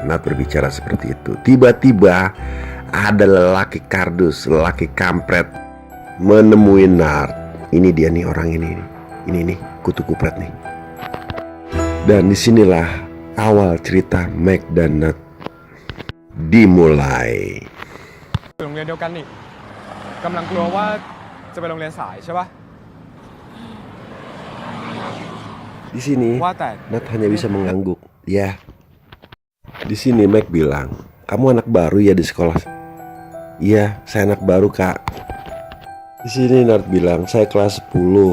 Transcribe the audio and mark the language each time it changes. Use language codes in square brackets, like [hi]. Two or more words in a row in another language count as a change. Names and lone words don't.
[id] Nat berbicara seperti itu. Tiba-tiba ada lelaki kardus, lelaki kampret menemui Nat. Ini dia nih orang ini nih kutu kupret nih. Dan disinilah awal cerita Meg dan Nat dimulai. [th] โรงเรียนเดียวกันนี่กำลังกลัวว่าจะไปโรงเรียนสายใช่ปะ [id] Di sini Wah, Ted. Nat hanya bisa mengangguk. Ya. Di sini Meg bilang, "Kamu anak baru ya di sekolah?" "Iya, saya anak baru, Kak." Di sini Nat bilang, "Saya kelas 10."